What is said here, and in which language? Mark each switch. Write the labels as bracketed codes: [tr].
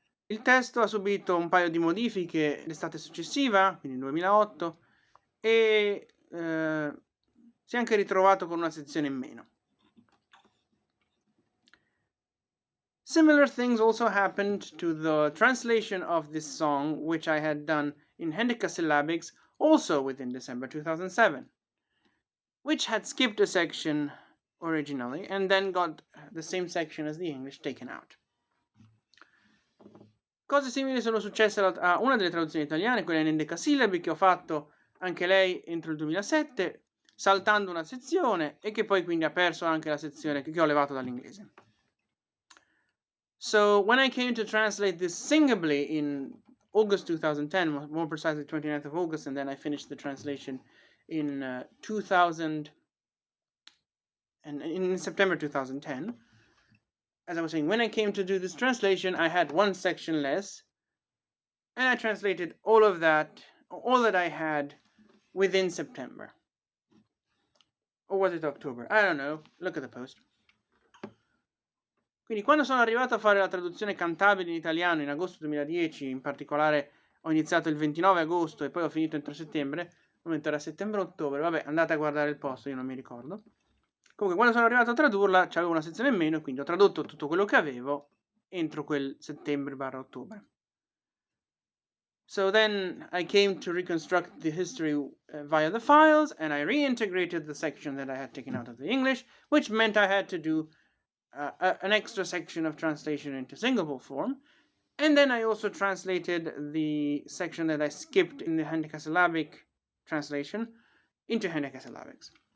[it] Il testo ha subito un paio di modifiche l'estate successiva, quindi nel 2008, e si è anche ritrovato con una sezione in meno. [en] Similar things also happened to the translation of this song, which I had done in hendecasyllabics, also within December 2007, which had skipped a section originally and then got the same section as the English taken out. [it] Cose simili sono successe a una delle traduzioni italiane, quella in endecasillabi, che ho fatto anche lei entro il 2007, saltando una sezione e che poi quindi ha perso anche la sezione che ho levato dall'inglese. [en] So when I came to translate this singably in August 2010, more precisely 29th of August, and then I finished the translation in 2000 and in September 2010, as I was saying, when I came to do this translation, I had one section less, and I translated all that I had within September. Or was it October? I don't know. Look at the post. [it] Quindi quando sono arrivato a fare la traduzione cantabile in italiano in agosto 2010, in particolare ho iniziato il 29 agosto e poi ho finito entro settembre, al momento era settembre-ottobre, vabbè, andate a guardare il posto, io non mi ricordo. Comunque quando sono arrivato a tradurla c'avevo una sezione in meno, quindi ho tradotto tutto quello che avevo entro quel settembre/ottobre. [en] So then I came to reconstruct the history via the files, and I reintegrated the section that I had taken out of the English, which meant I had to do an extra section of translation into singable form, and then I also translated the section that I skipped in the hendecasyllabic translation into hendecasyllabics.